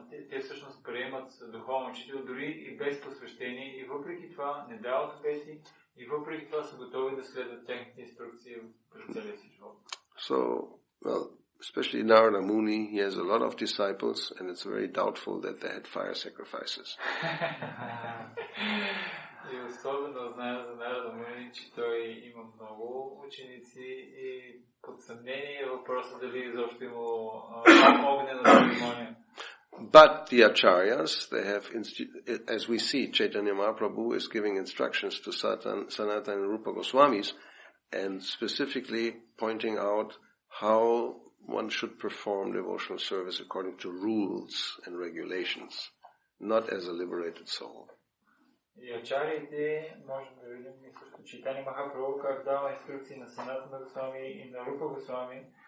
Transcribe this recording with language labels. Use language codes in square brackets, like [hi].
[bg] Те всъщност приемат духовен учител дори и без посвещение и въпреки това не дават обети и въпреки това са готови да следват техните инструкции през целия си живот. [en] So, well, especially Narada Muni, he has a lot of disciples and it's very doubtful that they had fire sacrifices. [bg] И особено знаем за Нарада Муни, че той има много ученици и под съмнение е въпросът дали изобщо имало огнена церемония. [en] But the acharyas, they have, as we see, Chaitanya Mahaprabhu is giving instructions to Sanatana and Rupa Goswamis and specifically pointing out how one should perform devotional service according to rules and regulations, not as a liberated soul. [bg] И ачариите, можем да видим и също Чайтания Махапрабху как дава инструкции на Санатана Госвами и на Рупа Госвами.